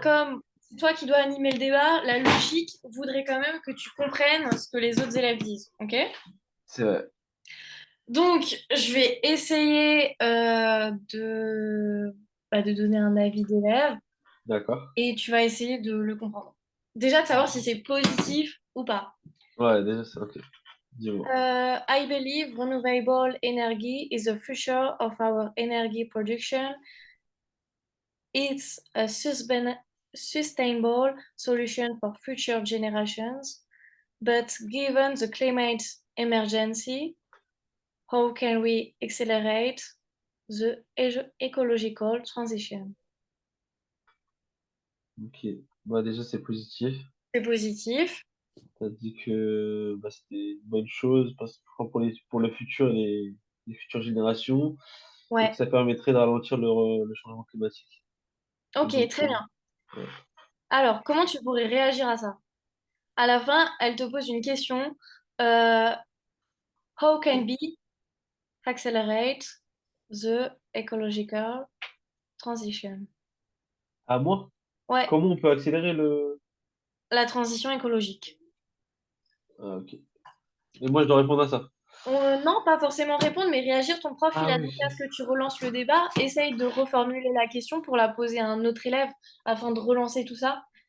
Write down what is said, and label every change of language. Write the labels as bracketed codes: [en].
[fr] comme c'est toi qui dois animer le débat, la logique voudrait quand même que tu comprennes ce que les autres élèves disent, ok? C'est vrai. Donc, je vais essayer de donner un avis d'élève D'accord. et tu vas essayer de le comprendre. Déjà, de savoir si c'est positif ou pas. Ouais, déjà, c'est ok. Dis-moi. [en] I believe renewable energy is the future of our energy production. It's a sustainable solution for future generations. But given the climate emergency, how can we accelerate the ecological transition? [fr] Ok. Bah, déjà, c'est positif. C'est positif. T'as dit que bah, c'était une bonne chose parce que pour pour le futur et les futures générations et que Ouais. ça permettrait de ralentir le changement climatique. Et Ok, donc, très bien. ouais. Alors, comment tu pourrais réagir à ça? À la fin, elle te pose une question. [en] Euh, how can we accelerate the ecological transition? [fr] À moi, Ouais, comment on peut accélérer le... la transition écologique. Ah, ok. Et moi, je dois répondre à ça. Non, pas forcément répondre, mais réagir. Ton prof, il Ah a oui. demandé à ce que tu relances le débat. Essaye de reformuler la question pour la poser à un autre élève afin de relancer tout ça.